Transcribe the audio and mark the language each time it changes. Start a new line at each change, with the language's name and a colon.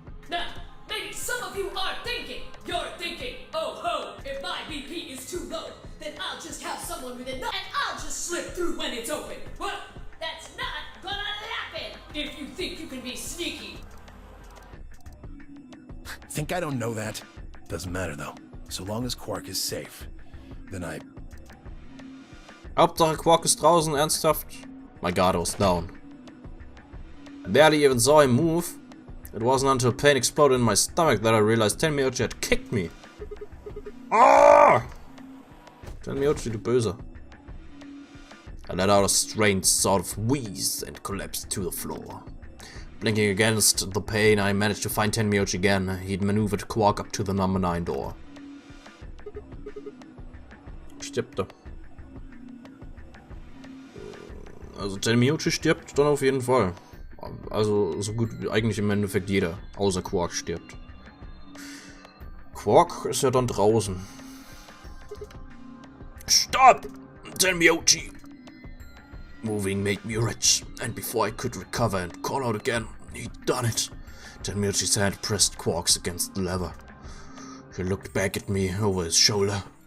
English: Now, maybe some of you are thinking, oh ho, if my BP is too low, then I'll just have someone with it, and I'll just slip through when it's open. Well, that's not gonna happen if you think you can be sneaky. Think I don't know that? Doesn't matter though. So long as Quark is safe, then I...
German: Hauptsache Quark ist draußen, ernsthaft?
English: My guard was down. I barely even saw him move. It wasn't until pain exploded in my stomach that I realized Tenmyoji had kicked me. Ah! Tenmyoji,
German: du Böser.
English: I let out a strange sort of wheeze and collapsed to the floor. Blinking against the pain, I managed to find Tenmyoji again. He'd maneuvered Quark up to the number 9 door.
German: Stirbte. Also Tenmyoji stirbt dann auf jeden Fall. Also so gut wie eigentlich im Endeffekt jeder, außer Quark stirbt. Quark ist ja dann draußen.
English: Stop! Tenmyoji! Moving made me rich, and before I could recover and call out again, he'd done it. Tenmyoji's hand pressed Quark's against the lever. He looked back at me over his shoulder.